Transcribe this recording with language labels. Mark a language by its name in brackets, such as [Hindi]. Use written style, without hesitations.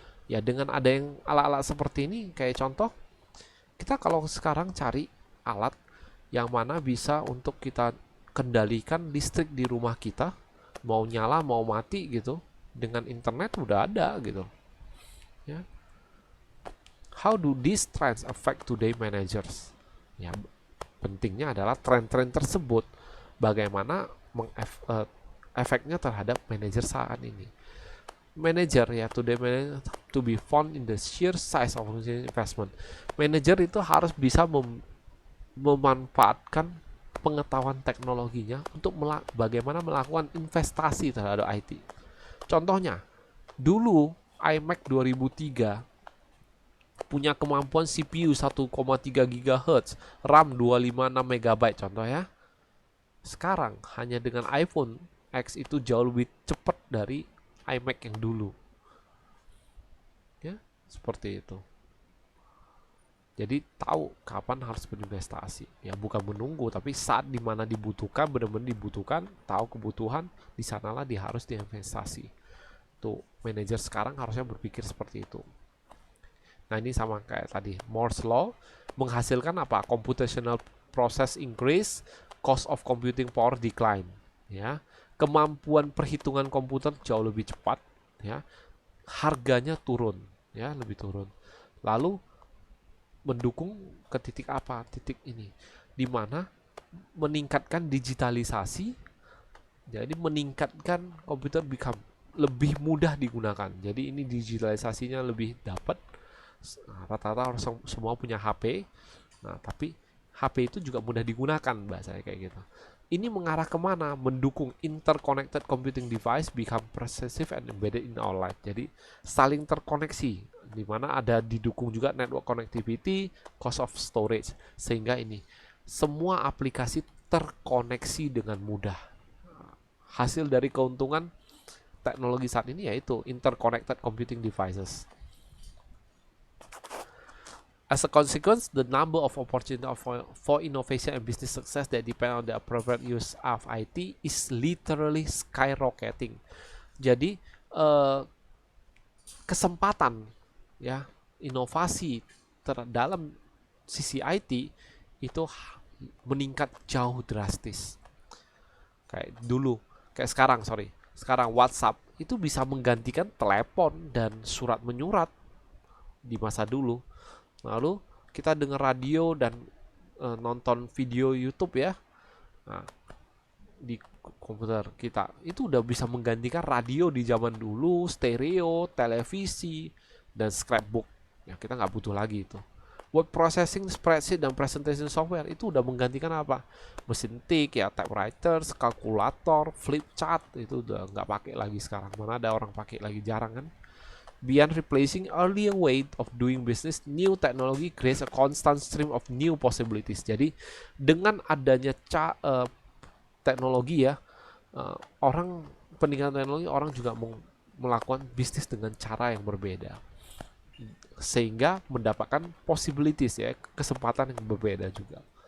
[Indonesian] Ya, dengan ada yang alat-alat seperti ini, kayak contoh kita kalau sekarang cari alat yang mana bisa untuk kita kendalikan listrik di rumah kita, mau nyala mau mati gitu, dengan internet udah ada gitu, ya. [English] How do these trends affect today managers? [Indonesian] Ya, pentingnya adalah tren-tren tersebut bagaimana efeknya terhadap manajer saat ini. [English] Manager, ya, today manager to be found in the sheer size of investment. [Indonesian] Manager itu harus bisa memanfaatkan pengetahuan teknologinya untuk bagaimana melakukan investasi terhadap IT. Contohnya, dulu iMac 2003 punya kemampuan CPU 1,3 GHz, RAM 256 MB contoh, ya. Sekarang hanya dengan iPhone X itu jauh lebih cepat dari iMac yang dulu. Ya, seperti itu. Jadi tahu kapan harus berinvestasi. Ya bukan menunggu, tapi saat dimana dibutuhkan, benar-benar dibutuhkan, tahu kebutuhan, di sanalah dia harus diinvestasi. Tuh, manajer sekarang harusnya berpikir seperti itu. Nah ini sama kayak tadi, Moore's Law menghasilkan apa? [English] Computational process increase, cost of computing power decline. [Indonesian] Ya, kemampuan perhitungan komputer jauh lebih cepat. Ya, harganya turun. Ya, lebih turun. Lalu mendukung ke titik apa? Titik ini, di mana meningkatkan digitalisasi, jadi meningkatkan komputer become lebih mudah digunakan. Jadi ini digitalisasinya lebih dapat. Rata-rata orang semua punya HP. Nah, tapi HP itu juga mudah digunakan, bahasanya kayak gitu. Ini mengarah kemana? [English] Mendukung interconnected computing device become pervasive and embedded in our life. [Indonesian] Jadi saling terkoneksi, di mana ada didukung juga [English] network connectivity, cost of storage, [Indonesian] sehingga ini semua aplikasi terkoneksi dengan mudah. Hasil dari keuntungan teknologi saat ini yaitu [English] interconnected computing devices. As a consequence, the number of opportunities for innovation and business success that depend on the appropriate use of IT is literally skyrocketing. [Indonesian] Jadi kesempatan ya inovasi dalam sisi IT itu meningkat jauh drastis. Kayak dulu, kayak sekarang WhatsApp itu bisa menggantikan telepon dan surat menyurat di masa dulu. Lalu kita dengar radio dan nonton video YouTube ya. Nah, di komputer kita itu udah bisa menggantikan radio di zaman dulu, stereo, televisi, dan scrapbook. Ya kita nggak butuh lagi itu. Word processing, spreadsheet, dan presentation software itu udah menggantikan apa? Mesin tik ya, typewriter, kalkulator, flip chart itu udah nggak pakai lagi sekarang. Mana ada orang pakai lagi, jarang kan? [English] Beyond replacing earlier way of doing business, new technology creates a constant stream of new possibilities. [Indonesian] Jadi dengan adanya teknologi ya, orang peningkatan teknologi, orang juga melakukan bisnis dengan cara yang berbeda, sehingga mendapatkan possibilities ya, kesempatan yang berbeda juga.